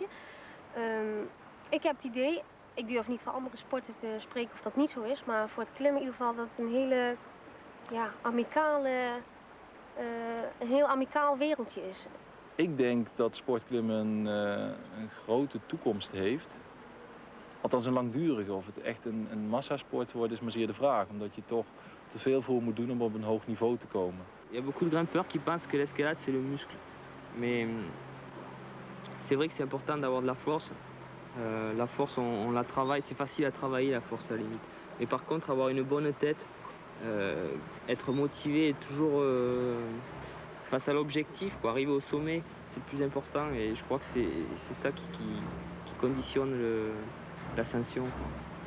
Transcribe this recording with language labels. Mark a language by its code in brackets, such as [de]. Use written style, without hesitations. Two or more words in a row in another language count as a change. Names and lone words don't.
[nl] Ik heb het idee, ik durf niet voor andere sporten te spreken of dat niet zo is, maar voor het klimmen in ieder geval dat het een hele heel amicaal wereldje is. Ik denk dat sportklimmen een grote toekomst heeft. Althans een langdurige. Of het echt een massasport wordt is maar zeer de vraag. Omdat je toch te veel voor moet doen om op een hoog niveau te komen. [fr] Il y a beaucoup de grimpeurs qui pensent que l'escalade c'est le muscle. Mais c'est vrai que c'est important d'avoir de la force. La force on la travaille, c'est facile à travailler la force à la limite. Mais par contre avoir une bonne tête, être motivé et toujours face à l'objectif, arriver au sommet, c'est le plus important et je crois que c'est ça qui conditionne l'ascension.